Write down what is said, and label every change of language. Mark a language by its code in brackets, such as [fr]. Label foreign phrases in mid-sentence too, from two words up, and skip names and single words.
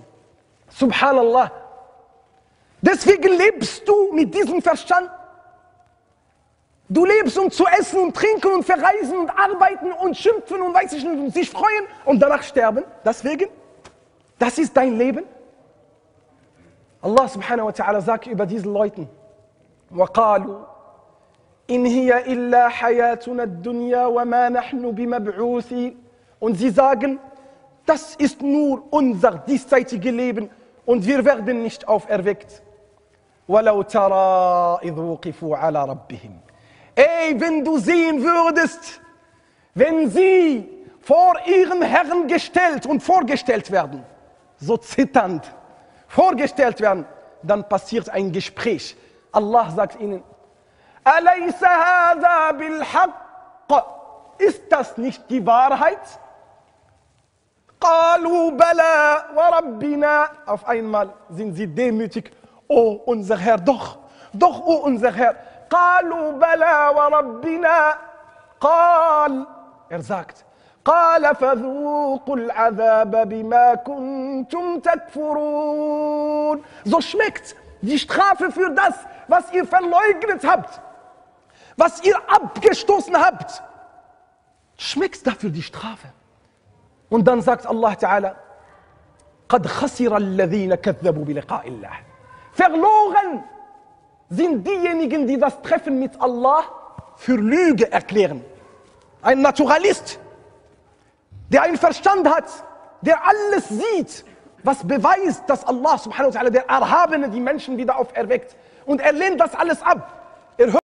[ar] Subhanallah. [de] Deswegen lebst du mit diesem Verstand. Du lebst, um zu essen und trinken und verreisen und arbeiten und schimpfen und weiß ich nicht, und sich freuen und danach sterben. Deswegen, das ist dein Leben. Allah [ar] سبحانه وتعالى [de] sagt über diese Leute, [ar] وَقَالُوا إِنْ هِيَ إِلَّا حَيَاتُنَا الدُّنْيَا وَمَا نَحْنُ بِمَبْعُوثِينَ. [de] Und sie sagen, das ist nur unser diesseitiges Leben und wir werden nicht auferweckt. [ar] وَلَوْ تَرَى إِذْ وُقِفُوا عَلَى رَبِّهِمْ. [de] Ey, wenn du sehen würdest, wenn sie vor ihrem Herrn gestellt und vorgestellt werden, so zitternd vorgestellt werden, dann passiert ein Gespräch. Allah sagt ihnen, [ar] أَلَيْسَ هَذَا بِالْحَقِّ. [de] Ist das nicht die Wahrheit? [ar] قَالُوا بَلَى وَرَبِّنَا. [de] Auf einmal sind sie demütig. Oh, unser Herr, doch, oh, unser Herr. [ar] قالوا بلى وربنا قال. [de] Er sagt, [ar] قال فذوقوا العذاب بما كنتم تكفرون. [de] So schmeckt die Strafe für das, was ihr verleugnet habt, was ihr abgestoßen habt. Schmeckt dafür die Strafe. Und dann sagt Allah Ta'ala, [ar] قد خسر الذين كذبوا بلقاء الله. [de] Verloren sind diejenigen, die das Treffen mit Allah für Lüge erklären. Ein Naturalist, der einen Verstand hat, der alles sieht, was beweist, dass Allah [ar] سبحانه وتعالى, [de] der Erhabene, die Menschen wieder auferweckt. Und er lehnt das alles ab. Er hört